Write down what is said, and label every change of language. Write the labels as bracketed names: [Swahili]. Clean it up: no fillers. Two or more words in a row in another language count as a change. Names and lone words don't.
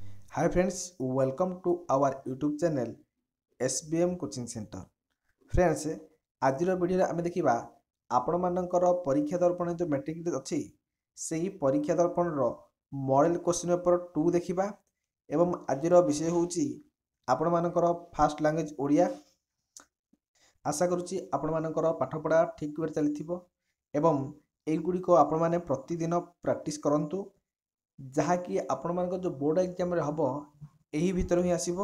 [English] Hi friends, welcome to our YouTube channel SBM Coaching Center. Friends, [Odia] ଆଜିର ଭିଡ଼ିଓରେ ଆମେ ଦେଖିବା ଆପଣମାନଙ୍କର ପରୀକ୍ଷା ଦର୍ପଣ ଯେଉଁ ମେଟ୍ରିକ୍ ଅଛି ସେହି ପରୀକ୍ଷା ଦର୍ପଣର [English] model question paper [Odia] 2 ଦେଖିବା ଏବଂ ଆଜିର ବିଷୟ ହେଉଛି ଆପଣମାନଙ୍କର [English] first language [Odia] ଓଡ଼ିଆ। ଆଶା କରୁଛି ଆପଣମାନଙ୍କର ପାଠପଢ଼ା ଠିକ୍ ଭାବରେ ଚାଲିଥିବ ଏବଂ ଏଗୁଡ଼ିକ ଆପଣମାନେ ପ୍ରତିଦିନ ପ୍ରାକ୍ଟିସ୍ କରନ୍ତୁ, ଯାହାକି ଆପଣମାନଙ୍କ ଯେଉଁ [English] board examରେ [Odia] ହେବ ଏହି ଭିତରେ ହିଁ ଆସିବ।